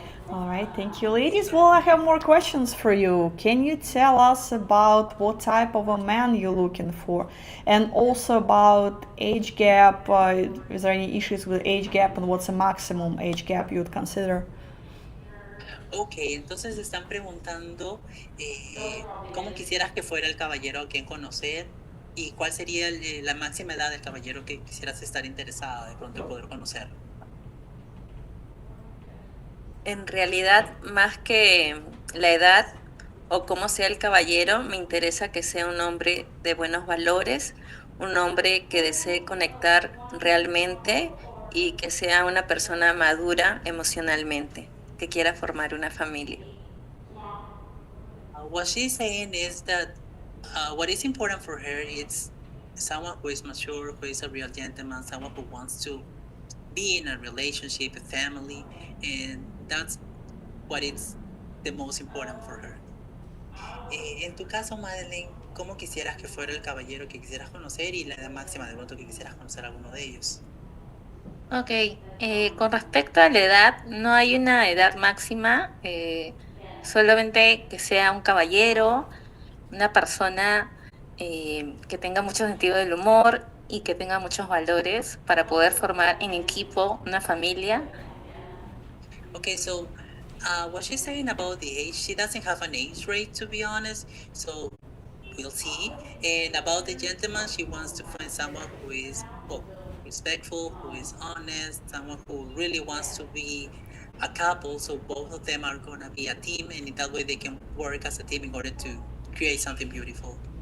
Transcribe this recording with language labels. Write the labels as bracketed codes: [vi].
[en] All right, thank you, ladies. Well, I have more questions for you. Can you tell us about what type of a man you're looking for? And also about age gap. Is there any issues with age gap, and what's the maximum age gap you would consider? [es] Ok, entonces están preguntando cómo quisieras que fuera el caballero a quien conocer y cuál sería la máxima edad del caballero que quisieras estar interesada de pronto en poder conocer. En realidad, más que la edad o cómo sea el caballero, me interesa que sea un hombre de buenos valores, un hombre que desee conectar realmente y que sea una persona madura emocionalmente, que quiera formar una familia. [en] What she's saying is that what is important for her is someone who is mature, who is a real gentleman, someone who wants to be in a relationship, a family, and that's what is the most important for her. [es] En tu caso, Madeline, cómo quisieras que fuera el caballero que quisieras conocer y la edad máxima de pronto que quisieras conocer a alguno de ellos. Ok, con respecto a la edad, no hay una edad máxima, solamente que sea un caballero, una persona que tenga mucho sentido del humor y que tenga muchos valores para poder formar en equipo una familia. [en] Okay, so what she's saying about the age, she doesn't have an age rate, to be honest, so we'll see. And about the gentleman, she wants to find someone who is respectful, who is honest, someone who really wants to be a couple, so both of them are going to be a team, and in that way they can work as a team in order to create something beautiful.